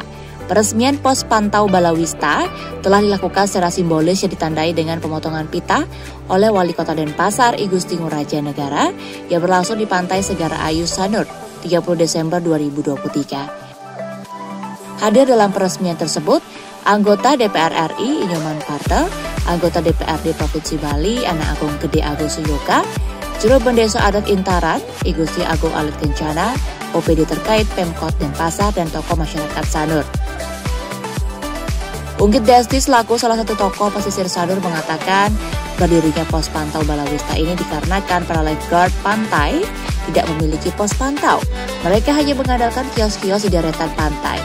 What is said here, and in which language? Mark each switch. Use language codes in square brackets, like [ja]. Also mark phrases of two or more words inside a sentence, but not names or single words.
[id] Peresmian pos pantau Balawista telah dilakukan secara simbolis yang ditandai dengan pemotongan pita oleh Wali Kota Denpasar I Gusti Ngurah Negara yang berlangsung di Pantai Segara Ayu Sanur 30 Desember 2023. Hadir dalam peresmian tersebut, anggota DPR RI Inyoman Partel, anggota DPRD Provinsi Bali Anak Agung Gede Agung Suyoga, Juru Bendesa Adat Intaran, I Gusti Agung Alit Kencana, OPD terkait Pemkot Denpasar dan tokoh masyarakat Sanur. Unggit Desti selaku salah satu tokoh pesisir Sanur mengatakan berdirinya pos pantau Balawista ini dikarenakan para lifeguard pantai tidak memiliki pos pantau. Mereka hanya mengandalkan kios-kios di deretan pantai.